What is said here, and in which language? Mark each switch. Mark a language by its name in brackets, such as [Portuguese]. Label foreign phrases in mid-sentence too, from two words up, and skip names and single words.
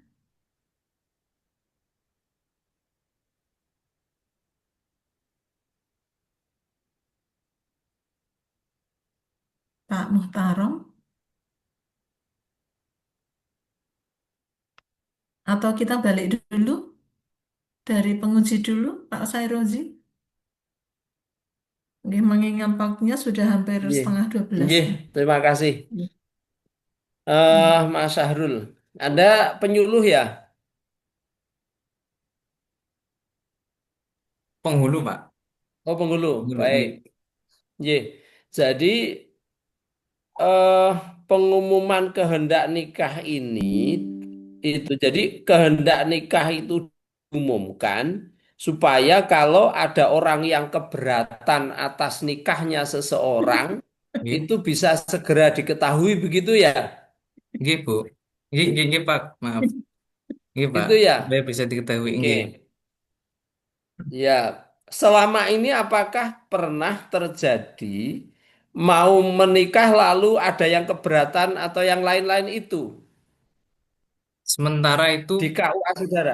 [Indonesian] Pak Muhtarom, atau kita balik dulu dari penguji dulu, Pak Sairozi. Oke, mengingat waktunya sudah hampir Nggih, setengah 12 nggih, nih. terima kasih. Nih, nih. Mas Syahrul, Anda penyuluh ya? Penghulu, Pak. Oh, penghulu. Penghulu, Baik. nggih. Nggih. Jadi eh pengumuman kehendak nikah ini itu jadi kehendak nikah itu diumumkan supaya kalau ada orang yang keberatan atas nikahnya seseorang Nggih. itu bisa segera diketahui begitu ya? Nggih, Bu. [Javanese] Nggih, nggih, nggih, [Indonesian] Pak. Maaf. Nggih, Pak. Itu ya. Supaya bisa diketahui. Oke. Nggih. Ya, selama ini apakah pernah terjadi mau menikah lalu ada yang keberatan atau yang lain-lain itu Sementara itu, di KUA saudara?